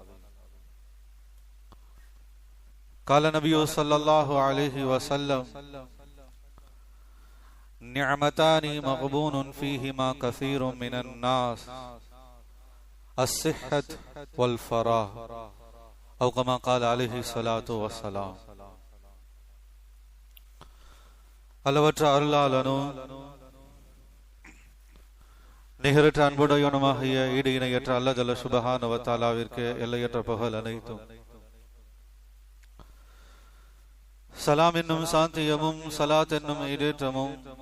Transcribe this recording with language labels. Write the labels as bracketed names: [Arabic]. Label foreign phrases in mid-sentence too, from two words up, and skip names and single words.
[Arabic] قال النبي صلى الله عليه وسلم نعمتان مغبون فيهما كثير من الناس الصحة والفراغ أو كما قال عليه الصلاة والسلام. [Tamil] அளவற்ற அருளாளனும் நிகரற்ற அன்புடையவனுமாகிய ஈடு இணையற்ற அல்லாஹ் [Arabic] جل سبحانه [Tamil] வ தஆலாவிற்கு எல்லையற்ற புகழ் அனைத்தும், சலாம் என்னும் சாந்தியமும் சலாத் என்னும் ஈடேற்றமும்